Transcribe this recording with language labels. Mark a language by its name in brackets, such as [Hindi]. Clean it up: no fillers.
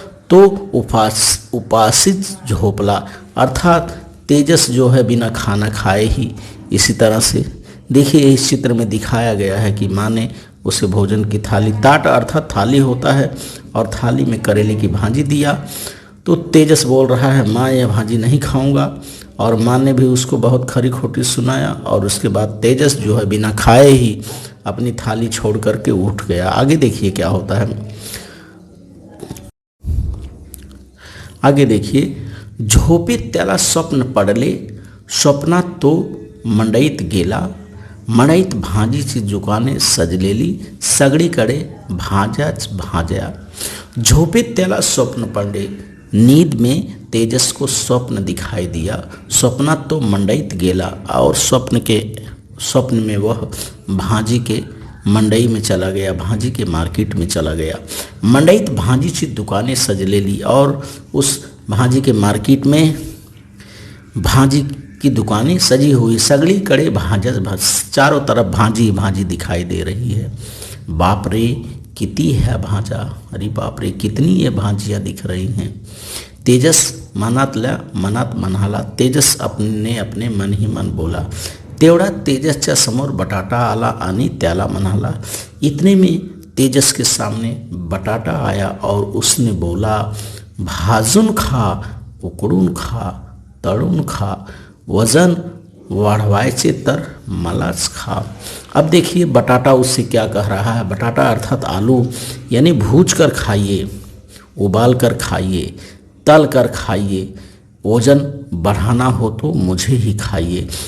[Hindi] तो उपासित झोपला, अर्थात तेजस जो है बिना खाना खाए ही इसी तरह से देखिए, इस चित्र में दिखाया गया है कि माँ ने उसे भोजन की थाली, ताट अर्थात थाली होता है, और थाली में करेले की भाजी दिया। तो तेजस बोल रहा है, माँ यह भाजी नहीं खाऊंगा, और माँ ने भी उसको बहुत खरी खोटी सुनाया। और उसके बाद तेजस जो है बिना खाए ही अपनी थाली छोड़ करके उठ गया। आगे देखिए क्या होता है। आगे देखिए, [Marathi] झोपेत त्याला स्वप्न पडले। स्वप्नात तो मंडईत गेला। मंडईत भाजीची दुकाने सजलेली, सगळीकडे भाज्याच भाज्या। झोपेत त्याला स्वप्न पडले। [Hindi] नींद में तेजस को स्वप्न दिखाई दिया। [Marathi] स्वप्नात तो मंडईत गेला, [Hindi] और स्वप्न में वह भाजी के मंडई में चला गया, भाजी के मार्केट में चला गया। [Marathi] मंडईत भाजीची दुकानें सजलेली, [Hindi] और उस भाजी के मार्केट में भाजी की दुकानें सजी हुई। [Marathi] सगळीकडे भाज्या, [Hindi] चारों तरफ भाजी भाजी दिखाई दे रही है। [Marathi] बाप रे किती है भाज्या। [Hindi] अरे बाप रे कितनी ये भाजियाँ दिख रही हैं। [Marathi] तेजस मनात म्हणाला। [Hindi] तेजस अपने मन ही मन बोला। [Marathi] तेवढा तेजसच्या समोर बटाटा आला आणि त्याला म्हणाला। [Hindi] इतने में तेजस के सामने बटाटा आया और उसने बोला, [Marathi] भाजून खा, उकडून खा, तळून खा, वजन वाढवायचे तर मलाच खा। [Hindi] अब देखिए बटाटा उससे क्या कह रहा है। बटाटा अर्थात आलू, यानी भूज कर खाइए, उबाल कर खाइए, तल कर खाइए, वजन बढ़ाना हो तो मुझे ही खाइए।